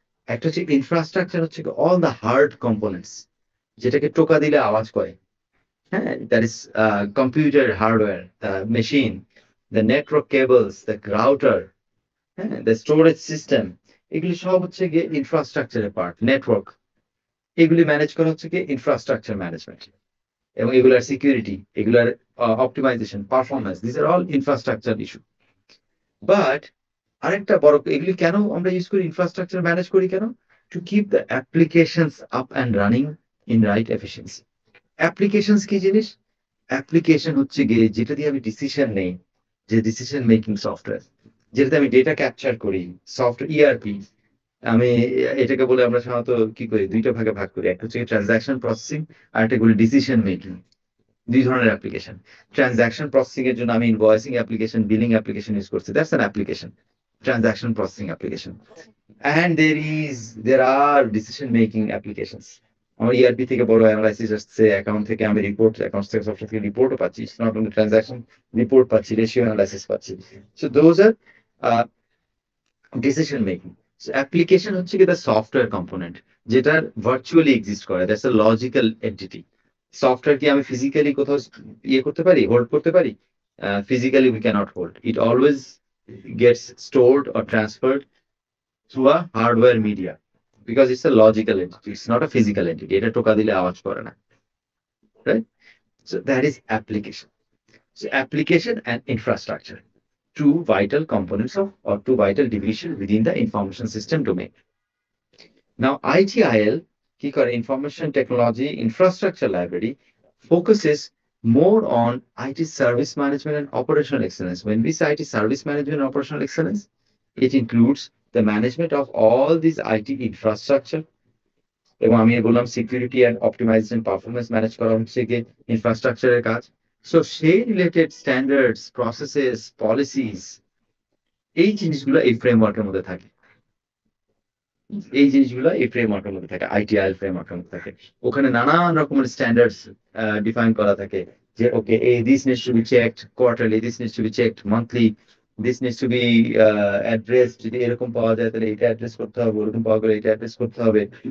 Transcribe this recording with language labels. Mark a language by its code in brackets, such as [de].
[bn] একটা হচ্ছে ইনফ্রাস্ট্রাকচার, হচ্ছে [en] all the hard components, [bn] যেটাকে টোকা দিলে আওয়াজ করে, [en] হ্যাঁ, that is computer hardware, the machine, the network cables, the router, হ্যাঁ, the storage system, [bn] এগুলি সব হচ্ছে গিয়ে ইনফ্রাস্ট্রাকচারের পার্ট। নেটওয়ার্ক, এগুলি ম্যানেজ করা হচ্ছে গিয়ে ইনফ্রাস্ট্রাকচার ম্যানেজমেন্ট, এবং এগুলার সিকিউরিটি, এগুলার optimisation, performance, [en] This are all infrastructure issue. [bn] But আরেকটা বড়, এগুলি কেন আমরা ইউজ করি, ইনফ্রাস্ট্রাকচার ম্যানেজ করি কেন? [en] To keep the applications up and running in right efficiency. [bn] Applications কি জিনিস? অ্যাপ্লিকেশন হচ্ছে গিয়ে যেটা দিয়ে আমি ডিসিশন নেই, যে ডিসিশন মেকিং সফটওয়্যার, যেটাতে আমি ডেটা ক্যাপচার করি, সফটওয়্যার ইআরপি। আমি এটাকে বলে আমরা সাধারণত কি করি, দুইটা ভাগে ভাগ করি, একটা হচ্ছে ট্রানজাকশন প্রসেসিং, আর একটা বলি ডিসিশন মেকিং। দুই ধরনের অ্যাপ্লিকেশন। ট্রানজাকশন প্রসেসিং এর জন্য আমি invoicing application, billing application use করছি, [en] That's an application, transaction processing application. And there are decision making applications. [bn] আমার ইআরপি থেকে বড় অ্যানালাইসিস আসছে, অ্যাকাউন্ট থেকে আমি রিপোর্ট, অ্যাকাউন্ট থেকে সফটওয়্যার থেকে রিপোর্টও পাচ্ছি, নট অনলি ট্রানজাকশন, রিপোর্ট পাচ্ছি, রেশিও অ্যানালাইসিস পাচ্ছি। So those are decision making. So application হচ্ছে কি দ্য সফটওয়্যার কম্পোনেন্ট, যেটা ভার্চুয়ালি এক্সিস্ট করে, that's a logical entity. Software কি আমি ফিজিক্যালি কোথাও ইয়ে করতে পারি, হোল্ড করতে পারি? [en] Physically we cannot hold. It always gets stored or transferred through a hardware media, because it's a logical entity, it's not a physical entity. [bn] এটা টোকা দিলে আওয়াজ করে না, [en] right? So that is application. So application and infrastructure, two vital components of, or two vital division within the information system domain. Now ITIL, [bn] কি করে, [en] Information Technology Infrastructure Library, focuses more on IT service management and operational excellence. When we say IT service management and operational excellence, it includes the management of all these IT infrastructure, [bn] এবং আমি বললাম security and optimisation, performance manage করা হচ্ছে গিয়ে ইনফ্রাস্ট্রাকচারের কাজ। So সেই related standards, processes, policies, এই জিনিসগুলো এই ফ্রেমওয়ার্কের মধ্যে থাকে, এই জিনিসগুলো এই ফ্রেমওয়ার্কের মধ্যে থাকে, আইটিআইএল ফ্রেমওয়ার্কের মধ্যে থাকে। ওখানে নানান রকমের স্ট্যান্ডার্ডস ডিফাইন করা থাকে, যে okay [en] this needs to be checked quarterly, this needs to be checked monthly, this needs to be address, [bn] যদি এরকম পাওয়া যায় তাহলে এটা অ্যাড্রেস করতে হবে, ওরকম পাওয়া গেলে এটা অ্যাড্রেস করতে হবে।